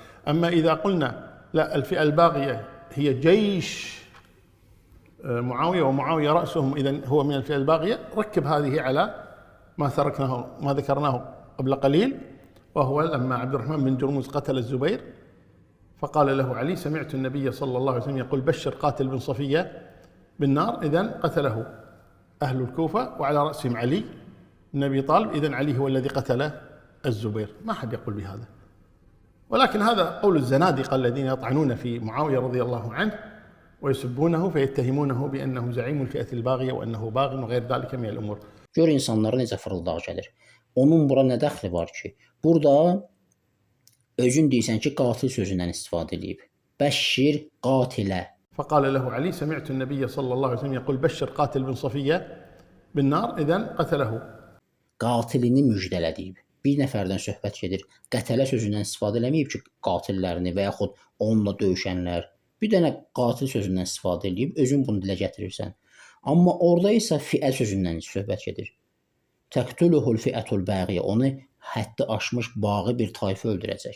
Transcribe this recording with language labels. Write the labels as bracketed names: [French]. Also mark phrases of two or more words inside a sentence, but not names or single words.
[Arabic] أما إذا قلنا لا، الفئة الباغية هي جيش معاوية ومعاوية رأسهم، إذا هو من الفئة الباغية، ركب هذه على ما ذكرناه قبل قليل، وهو لما عبد الرحمن بن جرمز قتل الزبير فقال له علي: سمعت النبي صلى الله عليه وسلم يقول بشر قاتل بن صفية بالنار، إذن قتله أهل الكوفة وعلى رأسهم علي بن أبي طالب، إذن علي هو الذي قتل الزبير. ما حد يقول بهذا، ولكن هذا قول الزنادقة الذين يطعنون في معاوية رضي الله عنه ويسبونه فيتهمونه بأنه زعيم الفئة الباغية وأنه باغ وغير ذلك من الأمور. [Azerbaijani] Gör insanlara necə fırıldaq gəlir. Onun bura nə dəxli var ki? Burada özün deyirsən ki, qatil sözündən istifadə edib. [Arabic] بشر قاتل. فقال له علي: سمعت النبي صلى الله عليه وسلم يقول بشر قاتل بن صفية بالنار، إذن قتله. [Azerbaijani] Qatilini müjdələ deyib. Bir nəfərdən söhbət gedir. Qətələ sözündən istifadə eləməyib ki, qatillərini və yaxud onunla döyüşənlər. Bir dənə qatil sözündən istifadə edib, özün bunu dilə gətirirsən. Amma orada isə fiə sözündən söhbət gedir. [Arabic] تقتله الفئة الباغية, [Azerbaijani] onu həddi aşmış bağı bir tayfa öldürəcək.